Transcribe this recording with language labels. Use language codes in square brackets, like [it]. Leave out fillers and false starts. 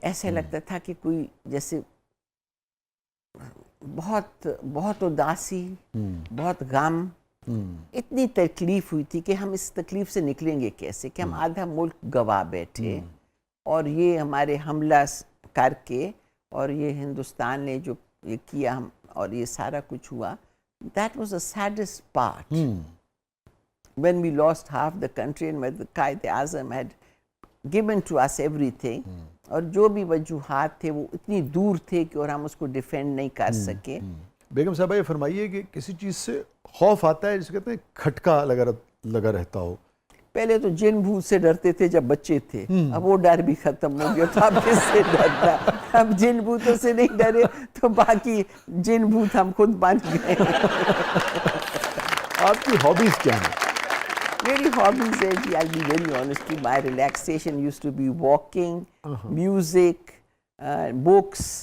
[ur] ایسے لگتا تھا کہ کوئی جیسے بہت اداسی, بہت غم, اتنی تکلیف ہوئی تھی کہ ہم اس تکلیف سے نکلیں گے کیسے, کہ ہم آدھا ملک گوا بیٹھے اور یہ ہمارے حملہ کر کے اور یہ ہندوستان نے جو یہ کیا ہم اور یہ سارا کچھ ہوا. [en] That was the saddest part. When we lost half the country and when the Quaid-e-Azam had given to us everything, [ur] اور جو بھی وجوہات تھے وہ اتنی دور تھے کہ اور ہم اس کو ڈیفینڈ نہیں کر سکے. بیگم صاحبہ یہ فرمائیے کہ کسی چیز سے خوف آتا ہے جسے کہتے ہیں کھٹکا لگا رہتا ہو؟ پہلے تو جن بھوت سے ڈرتے تھے جب بچے تھے, اب وہ ڈر بھی ختم ہو گیا, تو اب کس سے ڈرنا؟ اب جن بھوتوں سے نہیں ڈرے تو باقی جن بھوت ہم خود بن گئے. آپ کی ہابیز کیا ہیں؟ میری ہابیز ہے جی, [en] I'll be very honest, my relaxation used to be walking, music, books.